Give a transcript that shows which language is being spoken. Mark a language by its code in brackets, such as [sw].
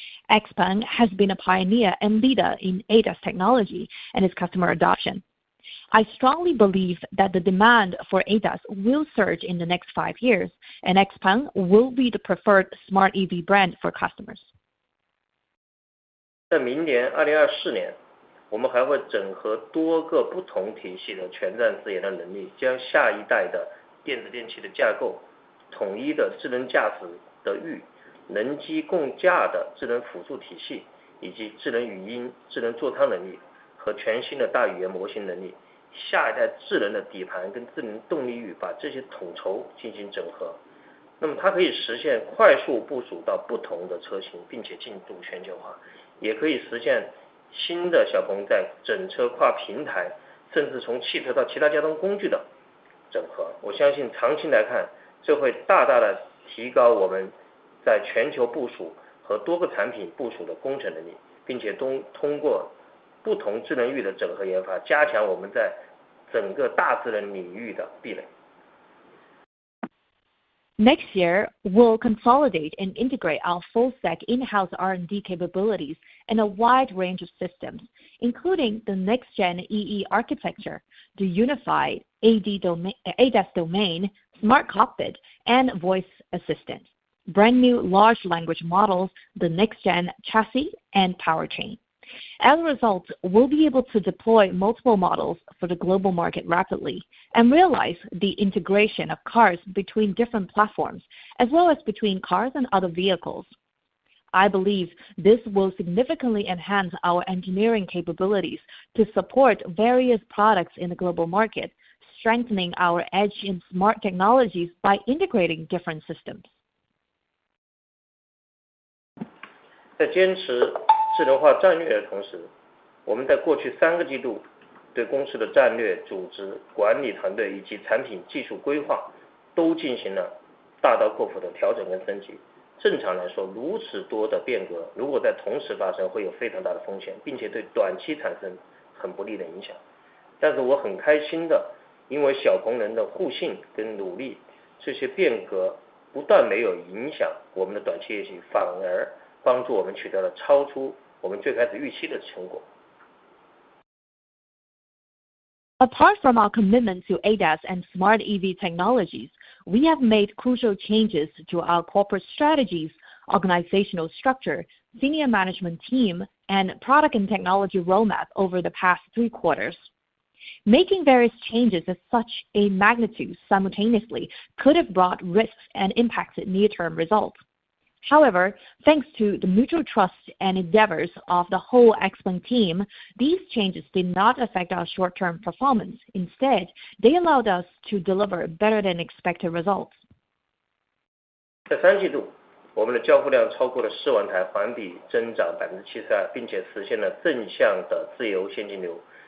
[en] Xpeng has been a pioneer and leader in ADAS technology and its customer adoption. I strongly believe that the demand for ADAS will surge in the next 5 years, and Xpeng will be the preferred smart EV brand for customers. [zh] 在明年2024年，我们还会整合多个不同体系的全站自研的能力，将下一代的电子电器的架构、统一的智能驾驶的域、人机共驾的智能辅助体系，以及智能语音、智能座舱能力和全新的大语言模型能力，下一代智能的底盘跟智能动力域，把这些统筹进行整合。那么它可以实现快速部署到不同的车型，并且进入全球化，也可以实现新的小鹏在整车跨平台，甚至从汽车到其他交通工具的整合。我相信长期来看，这会大大的提高我们在全球部署和多个产品部署的工程能力，并且通过不同智能域的整合研发，加强我们在整个大智能领域的壁垒。 [en] Next year, we'll consolidate and integrate our full-stack in-house R&D capabilities in a wide range of systems, including the next-gen EE architecture, the unified ADAS domain, smart cockpit, and voice assistant, brand new large language models, the next-gen chassis, and powertrain. As a result, we'll be able to deploy multiple models for the global market rapidly and realize the integration of cars between different platforms, as well as between cars and other vehicles. I believe this will significantly enhance our engineering capabilities to support various products in the global market, strengthening our edge in smart technologies by integrating different systems. [zh] 在坚持智能化战略的同时，我们在过去3个季度对公司的战略、组织、管理团队以及产品技术规划都进行了大刀阔斧的调整跟升级。正常来说，如此多的变革如果在同时发生，会有非常大的风险，并且对短期产生很不利的影响。但是我很开心的，因为小鹏人的互信跟努力，这些变革不但没有影响我们的短期业绩，反而帮助我们取得了超出我们最开始预期的成果。 [en] Apart from our commitment to ADAS and smart EV technologies, we have made crucial changes to our corporate strategies, organizational structure, senior management team, and product and technology roadmap over the past 3 quarters. Making various changes of such a magnitude simultaneously could have brought risks and impacted near-term results. However, thanks to the mutual trust and endeavors of the whole Xpeng team, these changes did not affect our short-term performance. Instead, they allowed us to deliver better than expected results. [zh] 在3季度，我们的交付量超过了4万台，环比增长72%，并且实现了正向的自由现金流。